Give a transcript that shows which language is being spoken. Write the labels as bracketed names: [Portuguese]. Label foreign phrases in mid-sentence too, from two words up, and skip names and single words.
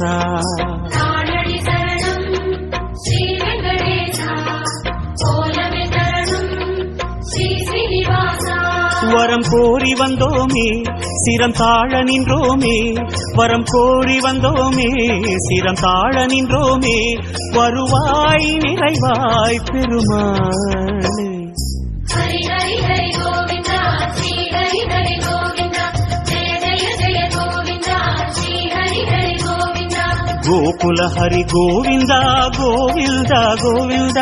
[Tamil] தாளடி சரணம் ஸ்ரீ வெங்கடேசா கோலமே தரணும் ஸ்ரீ ஸ்ரீனிவாசா வரம் கோரி வந்தோமே சிரம் தாழ் निன்றோமே வரம் கோரி வந்தோமே சிரம் தாழ் निன்றோமே வருவாய் நிறைவாய் பெருமாளே [Hindi] हरि हरि हरि गोविंद श्री हरि हरि गोविंद जय जय जय गोविंद श्री हरि हरि गोविंद गोकुल हरि गोविंद गोविंद गोविंद